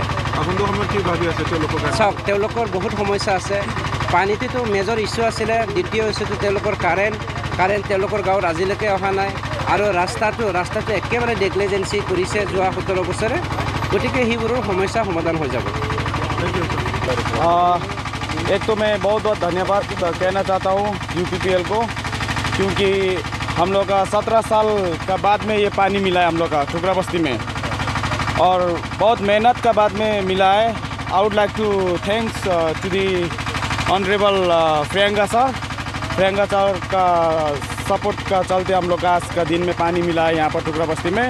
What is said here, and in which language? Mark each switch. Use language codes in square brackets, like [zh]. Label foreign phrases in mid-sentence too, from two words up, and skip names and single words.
[as] চাওক, তেওঁলোকৰ বহুত সমস্যা আছে। পানীটোতো [en] major issue [as] আছিলে। দ্বিতীয় ইছ্যুটো তেওঁলোকৰ কাৰেণ্ট তেওঁলোকৰ গাঁৱত আজিলৈকে অহা নাই। আৰু ৰাস্তাটো একেবাৰে নেগলিজেঞ্চি কৰিছে যোৱা 17 বছৰে। গতিকে সেইবোৰৰ সমস্যা সমাধান হৈ যাব। [hi] एक तो मैं बहुत धन्यवाद कहना चाहता हूँ UPPL को, क्योंकि हम लोग का 17 साल का बाद में ये पानी मिला है हम लोग का ठुकरा बस्ती में, और बहुत मेहनत का बाद में मिला है। [en] I would like to thanks to the honorable [hi] प्रियंका सर का सपोर्ट का चलते हम लोग का आज का दिन में पानी मिला है यहाँ पर ठुकरा बस्ती में।